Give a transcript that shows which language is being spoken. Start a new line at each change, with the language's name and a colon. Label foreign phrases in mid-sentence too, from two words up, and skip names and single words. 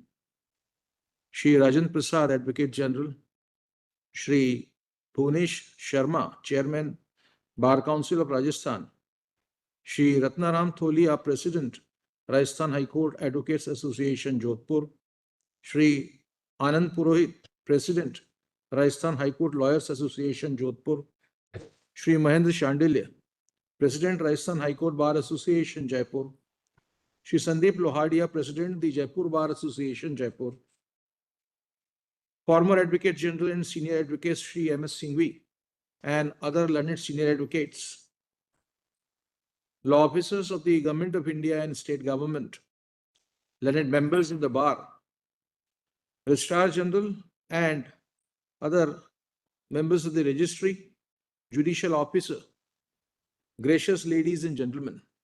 English: Shri Rajan Prasad, Advocate General, Shri Bhunesh Sharma, Chairman, Bar Council of Rajasthan, Shri Ratnaram Tholia, President, Rajasthan High Court Advocates Association, Jodhpur, Shri Anand Purohit, President, Rajasthan High Court Lawyers Association, Jodhpur, Shri Mahendra Shandilya, President, Rajasthan High Court Bar Association, Jaipur, Shri Sandeep Lohadia, President, the Jaipur Bar Association, Jaipur, former Advocate General and Senior Advocates Shri M.S. Singhvi, and other learned senior advocates, law officers of the Government of India and state government, learned members of the bar, Registrar General, and other members of the registry, judicial officer, gracious ladies and gentlemen.